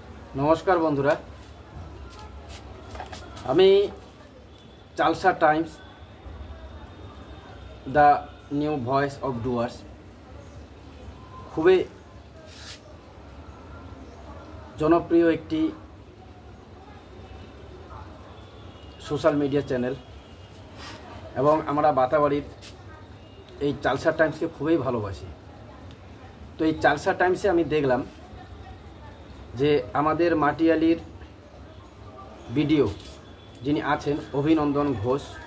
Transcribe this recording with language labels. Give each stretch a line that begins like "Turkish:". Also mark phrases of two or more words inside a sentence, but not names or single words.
Bangla: নমস্কার বন্ধুরা আমি চালসা টাইমস দ্য নিউ ভয়েস অফ ডুয়ার্স খুবই জনপ্রিয় একটি সোশ্যাল মিডিয়া চ্যানেল এবং আমরা বাতাবাড়ির এই চালসা টাইমসকে খুবই ভালোবাসি। তো এই চালসা টাইমসে আমি দেখলাম যে আমাদের মাটিয়ালির ভিডিও যিনি আছেন অভিনন্দন ঘোষ,